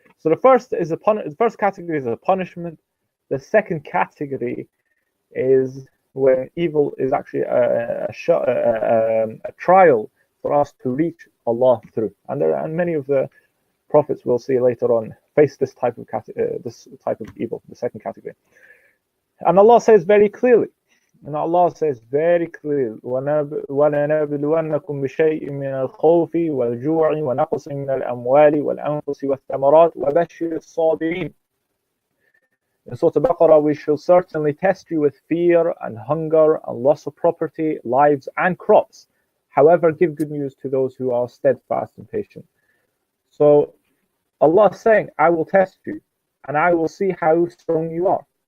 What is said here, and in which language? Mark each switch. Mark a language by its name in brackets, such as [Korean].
[English] So the first category is a punishment. The second category is when evil is actually a trial for us to reach Allah through. And many of the prophets we'll see later on face this type of evil, the second category. And Allah says very clearly, And Allah says very clearly, [Arabic] وَلَنَبْلُوَنَّكُمْ بِشَيْءٍ مِنَ الْخَوْفِ وَالْجُوعِ وَنَقْصٍ مِنَ الْأَمْوَالِ وَالْأَنفُسِ وَالثَّمَرَاتِ وَبَشِّرِ الصَّابِرِينَ. [English] In Surah Al-Baqarah, we shall certainly test you with fear and hunger and loss of property, lives and crops. However, give good news to those who are steadfast and patient. So Allah is saying, I will test you and I will see how strong you are.